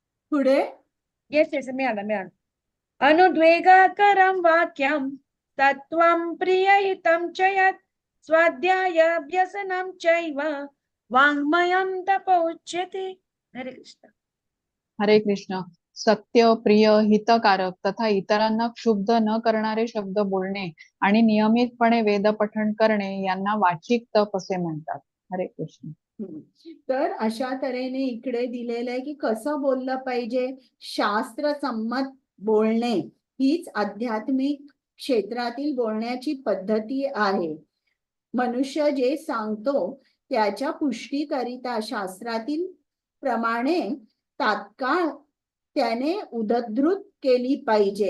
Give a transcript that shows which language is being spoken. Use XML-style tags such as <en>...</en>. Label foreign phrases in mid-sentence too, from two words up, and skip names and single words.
<mr>पुढे</mr> <en>yes yes</en> <mr>मिळालं.</mr> <sa>अनुद्वेगाकरं वाक्यं तत्त्वं प्रियहितं च यत् स्वाध्यायाभ्यसनं चैव वाङ्मयं तपोच्यते.</sa> <mr>हरे कृष्ण. हरे कृष्ण. सत्य, प्रिय, हितकारक तथा इतरांना क्षुब्ध न करणारे शब्द बोलणे आणि नियमितपणे वेद पठण करणे यांना वाचिक तप असे म्हणतात. हरे कृष्ण. तर अशा तऱ्हेने इकडे दिलेलं आहे की कसं बोललं पाहिजे. शास्त्र संमत बोलणे हीच आध्यात्मिक क्षेत्रातील बोलण्याची पद्धती आहे. मनुष्य जे सांगतो त्याच्या पुष्टीकरिता शास्त्रातील प्रमाणे तात्काळ त्याने उद्धृत केली पाहिजे.</mr>